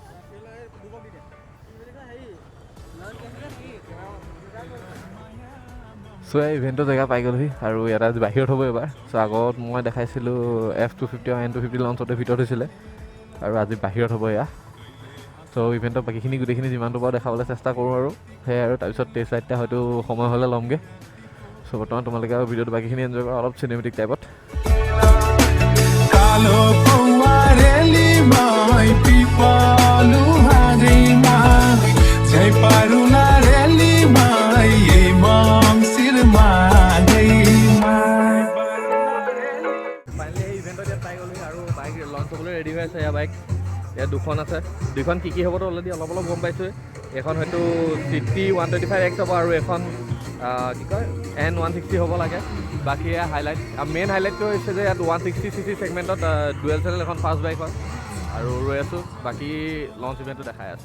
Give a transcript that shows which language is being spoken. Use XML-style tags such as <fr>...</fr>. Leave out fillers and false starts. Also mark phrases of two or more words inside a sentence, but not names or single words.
<as>সো এই ইভেন্টৰ জেগা পাই গ'লহি আৰু এটা বাহিৰত হ'ব এবাৰ সো আগত মই দেখাইছিলোঁ F250 আৰু N250 লঞ্চতে ভিতৰত হৈছিলে আৰু আজি বাহিৰত হ'ব এয়া সো ইভেন্টৰ বাকীখিনি গোটেইখিনি যিমানটো পাৰোঁ দেখাবলৈ চেষ্টা কৰোঁ আৰু সেয়াই আৰু তাৰপিছত</as> <en>test ride</en> <as>হয়তো সময় হ'লে ল'মগৈ সো বৰ্তমান তোমালোকে আৰু ভিডিঅ'টো বাকীখিনি এনজয় কৰা অলপ চিনেমেটিক টাইপত Kalo puareli mai pipalu harima Jai parula reli mai emam sirma dei mai ফাইনেলি এই ইভেন্টত ইয়াত পাই গ'লো আৰু বাইক লঞ্চ হ'বলৈ ৰেডি হৈ আছে এয়া বাইক ইয়াত দুখন আছে দুইখন কি হ'বতো অলৰেডি অলপ অলপ গম পাইছোঁ এখন হয়তো CT 125X হ'ব আৰু এখন কি কয় N160 হ'ব লাগে বাকী হাইলাইট</as> <en>main highlight</en> <as>হৈছে যে ইয়াত 160cc ছেগমেণ্টত</as> <en>dual channel</en> <as>এখন</as> <en>fast bike</en> <as>হয় আৰু ৰৈ আছোঁ বাকী</as> <en>launch event</en> <as>দেখাই আছোঁ</as>